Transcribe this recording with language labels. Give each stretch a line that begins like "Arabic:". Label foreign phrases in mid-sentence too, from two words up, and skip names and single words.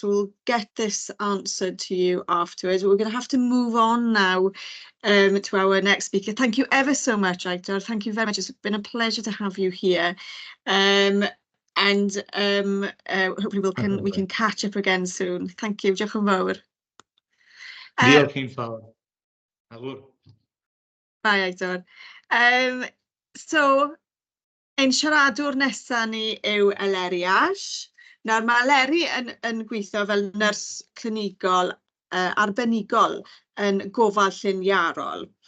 English: We'll get this answered to you afterwards. We're going to have to move on now to our next speaker. Thank you ever so much, Iechyd. Thank you very much. It's been a pleasure to have you here. Hopefully we can catch up again soon. Thank you.
Welsh: Diolch yn fawr. Diolch yn fawr.
English: Bye, Iechyd.
Welsh: So, ein siaradwr nesaf ni yw Eleri Ash. Nawr mae Eleri yn gweithio fel nyrs clinigol arbenigol yn Gofal Llynarol.